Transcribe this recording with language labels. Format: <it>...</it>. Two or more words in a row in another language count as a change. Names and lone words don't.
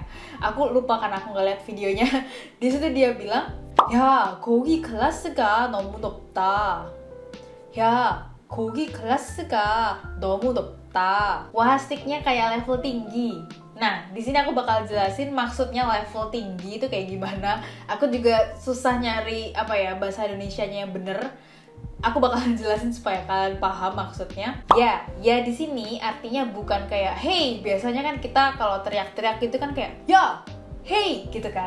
<id>Aku lupa karena aku nggak lihat videonya. Di situ dia bilang,</id> <ko>"야, 고기 클래스가 너무 높다. 야, 고기 클래스가 너무 높다."</ko> <id>Wah, sticknya kayak level tinggi. Nah, di sini aku bakal jelasin maksudnya level tinggi itu kayak gimana. Aku juga susah nyari apa ya bahasa Indonesianya yang bener. Aku bakalan jelasin supaya kalian paham maksudnya. Ya di sini artinya bukan kayak hey, biasanya kan kita kalau teriak-teriak gitu kan kayak ya, hey gitu kan.</id>